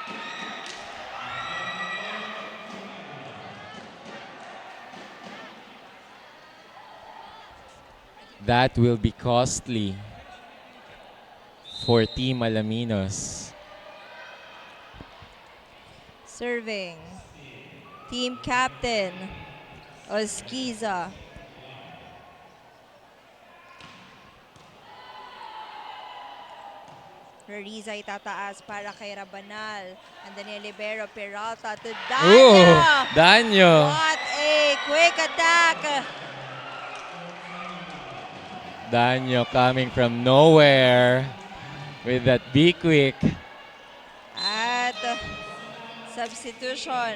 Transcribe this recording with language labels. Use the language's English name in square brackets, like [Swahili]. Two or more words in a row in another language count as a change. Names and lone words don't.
[English] That will be costly for Team Alaminos. Serving. Team captain Oskiza. [Filipino] Rariza itataas para kay Rabanal. [English] And then libero Peralta to Danyo. Danyo. What a quick attack. Danyo coming from nowhere with that be quick. At substitution.